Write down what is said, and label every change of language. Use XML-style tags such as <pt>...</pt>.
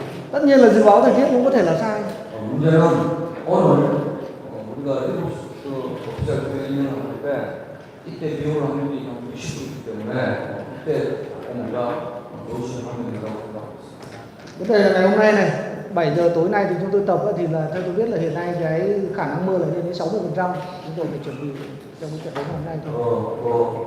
<vi>Tất nhiên là dự báo thời tiết cũng có thể là sai.</vi> <ko>문제는 오늘 우리가 7시 official 트레이닝을 할 때 이때 비 올 확률이 한 60%이기 때문에 이때 우리가 조심하면 된다고 생각합니다.</ko> <vi>Vấn đề là ngày hôm nay này, 7 giờ tối nay thì chúng tôi tập thì là theo tôi biết là hiện nay cái khả năng mưa là lên đến 60%. Chúng tôi phải chuẩn bị trong cái trận đấu hôm nay thôi.</vi>